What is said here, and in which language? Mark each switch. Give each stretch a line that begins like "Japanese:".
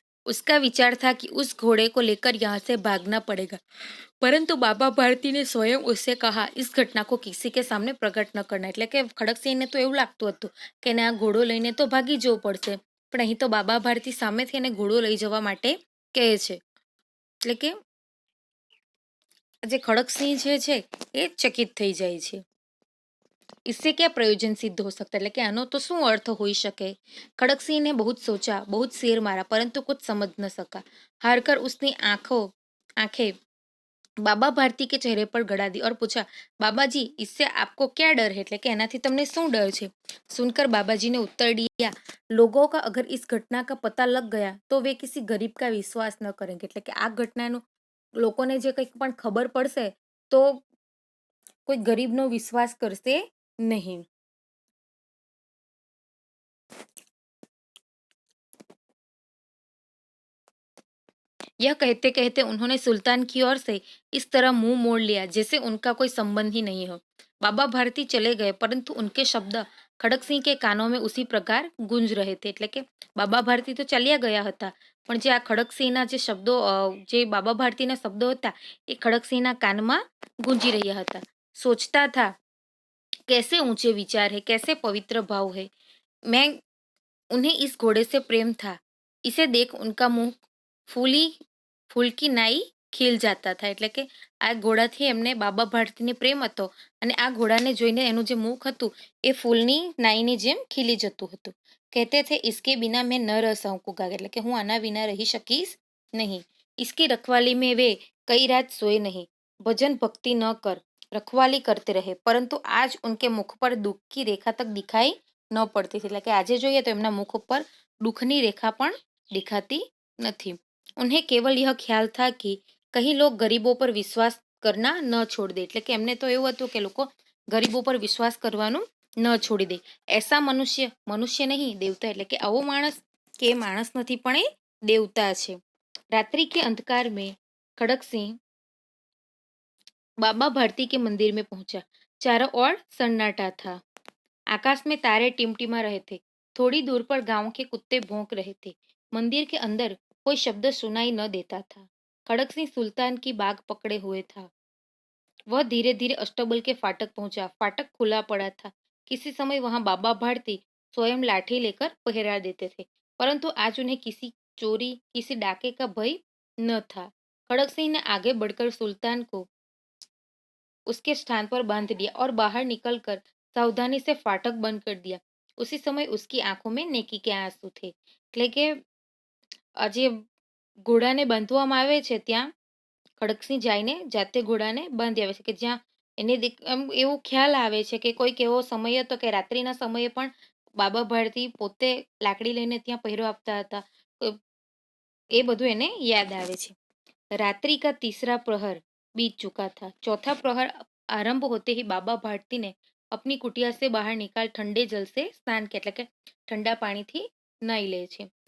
Hindi: उसका विचार था कि उस घोड़े को लेकर यहाँ से भागना पड़ेगा, परंतु बाबा भारती ने स्वयं उससे कहा इस घटना को किसी के सामने प्रकट न करना
Gujarati: એટલે કે ખડકસિંહને તો એવું લાગતું હતું કે એને આ ઘોડો લઈને તો ભાગી જવું પડશે, પણ અહીં તો બાબા ભારતી સામેથી એને ઘોડો લઈ જવા માટે કહે છે. એટલે કે જે ખડકસિંહ જે છે એ ચકિત થઈ જાય છે.
Hindi: इससे क्या प्रयोजन सिद्ध हो सकता है
Gujarati: એટલે કે આનો તો શું અર્થ હોઈ શકે.
Hindi: खड़कसिंह ने बहुत सोचा, बहुत शेर मारा, परंतु कुछ समझ न सका. हारकर उसने आंखें बाबा भारती के चेहरे पर गड़ा दी और पूछा, बाबाजी इससे आपको क्या डर है
Gujarati: એટલે કે એનાથી તમને શું ડર છે.
Hindi: सुनकर बाबाजी ने उत्तर दिया, लोगों का अगर इस घटना का पता लग गया तो वे किसी गरीब का विश्वास न करेंगे
Gujarati: એટલે કે આ ઘટનાનું લોકોને જે કંઈક પણ ખબર પડશે તો કોઈ ગરીબનો વિશ્વાસ કરશે
Hindi: नहीं. यह कहते कहते उन्होंने सुल्तान की ओर से इस तरह मुंह मोड़ लिया जैसे उनका कोई संबंध ही नहीं हो. बाबा भारती चले गए, परंतु उनके शब्द खड़क सिंह के कानों में उसी प्रकार गूंज रहे थे.
Gujarati: એટલે કે બાબા ભારતી તો ચાલ્યા ગયા હતા પણ જે આ ખડકસિંહના જે શબ્દો જે બાબા ભારતીના શબ્દો હતા એ ખડકસિંહના કાનમાં ગૂંજી રહ્યા હતા.
Hindi: सोचता था कैसे ऊंचे विचार है, कैसे पवित्र भाव है. मैं उन्हें इस घोड़े से प्रेम था, इसे देख उनका मुंह फूल की नाई
Gujarati: ખીલ જાતા था એટલે કે આ ઘોડાથી એમને બાબા ભારતીને પ્રેમ હતો અને આ ઘોડાને જોઈને એનું જે મુખ હતું એ ફૂલની નાઈની જેમ ખીલી જતું હતું. કહેતે
Hindi: थे इसके बिना मैं न रह सकूंगा
Gujarati: એટલે કે હું આના વિના રહી શકીશ નહીં.
Hindi: इसकी रखवाली में वे कई रात सोए नहीं, भजन भक्ति न कर रखवाली करते रहे, परंतु आज उनके मुख पर दुख की रेखा तक दिखाई न पड़ती थी.
Gujarati: એટલે કે આજે જોઈએ તો એમના મુખ ઉપર દુઃખની રેખા પણ દેખાતી નથી.
Hindi: उन्हें केवल यह ख्याल था कि कहीं लोग गरीबों पर विश्वास करना न छोड़ दे
Gujarati: એટલે કે એમને તો એવું હતું કે લોકો ગરીબો પર વિશ્વાસ કરવાનું ન છોડી દે. ऐसा મનુષ્ય નહીં દેવતા એટલે કે આવો માણસ કે માણસ નથી પણ એ દેવતા છે.
Hindi: रात्रि के अंधकार में खड़क सिंह बाबा भारती के मंदिर में पहुंचा. चारों ओर सन्नाटा था. आकाश में तारे टिमटिमा रहे थे. थोड़ी दूर पर गांव के कुत्ते भौंक रहे थे. मंदिर के अंदर कोई शब्द सुनाई न देता था. खड़क सिंह सुल्तान की बाग पकड़े हुए था. वह धीरे धीरे अष्टबल के फाटक पहुंचा. फाटक खुला पड़ा था. किसी समय वहां बाबा भारती स्वयं लाठी लेकर पहरा देते थे, परंतु आज उन्हें किसी चोरी किसी डाके का भय न था. खड़क सिंह ने आगे बढ़कर सुल्तान को उसके स्थान पर बांध दिया और बाहर निकलकर सावधानी से फाटक बंद कर दिया। उसी समय उसकी आंखों में नेकी के आंसू थे।
Gujarati: એટલે કે આ જે ઘોડાને બાંધવામાં આવે છે ત્યાં ખડકસિંહ જઈને જાતે ઘોડાને બાંધી આવે છે કે જ્યાં એને એમ એવો ખ્યાલ આવે છે કે કોઈક એવો સમય હતો કે રાત્રિના સમયે પણ બાબા ભારતી પોતે લાકડી લઈને ત્યાં પહેરો આપતા હતા। એ બધું એને યાદ આવે છે।
Hindi: रात्रि का तीसरा प्रहर बीत चुका था। चौथा प्रहर आरंभ होते ही बाबा भारती ने अपनी कुटिया से बाहर निकाल ठंडे जल से स्नान किया એટલે કે ठंडा पानी थी नहाई ले છે।